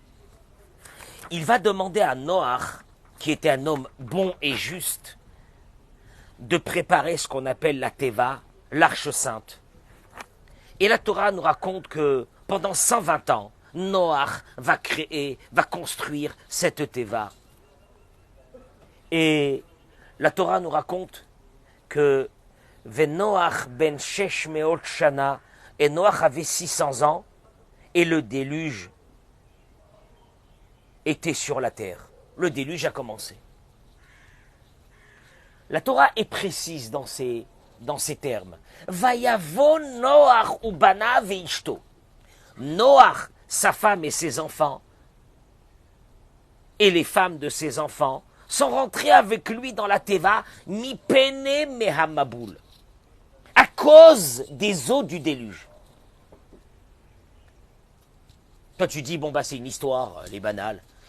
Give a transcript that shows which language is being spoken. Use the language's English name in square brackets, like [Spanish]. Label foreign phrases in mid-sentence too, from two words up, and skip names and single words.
[French] Il va demander à Noach, qui était un homme bon et juste, de préparer ce qu'on appelle la Teva, l'arche sainte. Et la Torah nous raconte que pendant 120 ans, Noach va construire cette Teva. Et la Torah nous raconte que [Hebrew] ונח בן שש מאות שנה, [French] et Noach avait 600 ans, et le déluge était sur la terre. Le déluge a commencé. La Torah est précise dans ces termes. [Hebrew] ויבא נח ובניו ואשתו. [French] Noach, sa femme et ses enfants, et les femmes de ses enfants, sont rentrés avec lui dans la Teva, [Hebrew] מפני מי המבול, [French] à cause des eaux du déluge. Toi tu dis, bon bah c'est une histoire, elle est banale.